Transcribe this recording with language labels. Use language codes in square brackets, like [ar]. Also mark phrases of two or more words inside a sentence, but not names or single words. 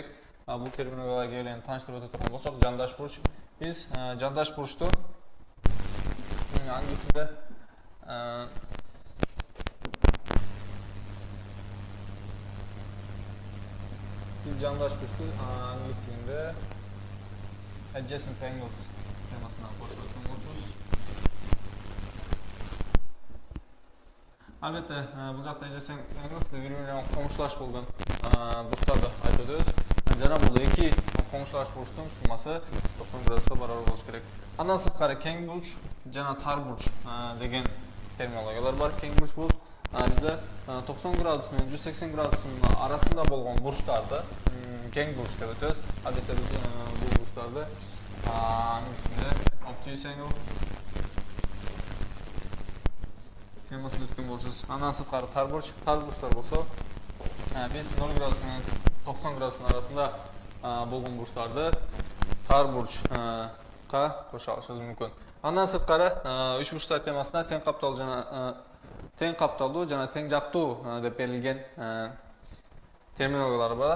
[ky] Бул терминологиялар менен тааныштырып өтө турган болсок, жандаш бурч. Биз жандаш бурчту англисинде англисинде [en] adjacent angles [ky] темасына кошуп өткөн болчубуз. Албетте, бул жакта [en] adjacent angles [ky] бири менен комушташ болгон бурчтарды айтып өтөбүз. Жана бул эки комушташ бурчтун суммасы 90 градуска барабар болуш керек. Андан сырткары кең бурч жана тар бурч деген терминологиялар бар. Кең бурч бул бизде 90 градус менен 180 градустун арасында болгон бурчтарды кең бурч деп өтөбүз. Албетте биз бул бурчтарды англисинде [en] obtuse angle [ky] темасын өткөн болчубуз. Андан сырткары тар бурчтар болсо, биз 0 градус менен 90 градустун арасында болгон бурчтарды тар бурчка кошо алышыбыз мүмкүн. Андан сырткары үч бурчтар темасында тең капталдуу жана тең жактуу деп берилген терминологиялар бар.